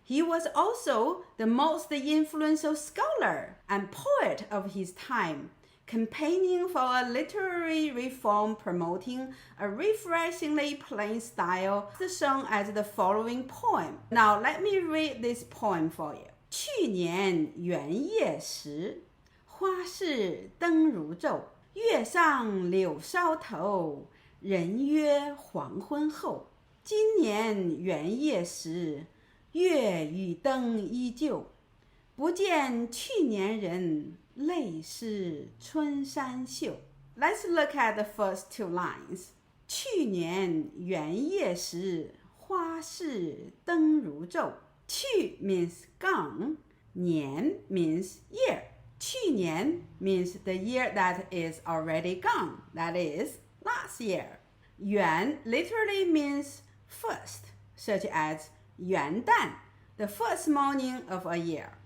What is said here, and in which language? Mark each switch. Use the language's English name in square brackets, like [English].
[English] He was also the most influential scholar and poet of his time, campaigning for a literary reform promoting a refreshingly plain style, sung as the following poem. Now let me read this poem for you. [Chinese] 去年元夜时，花市灯如昼，月上柳梢头，人约黄昏后。今年元夜时，月与灯依旧，不见去年人，泪湿春衫袖。 [English] Let's look at the first two lines. 去年元夜时，花市灯如昼。去 means gone. 年 means year. 去年 means the year that is already gone. That is last year. 元 literally means first, such as 元旦, the first morning of a year.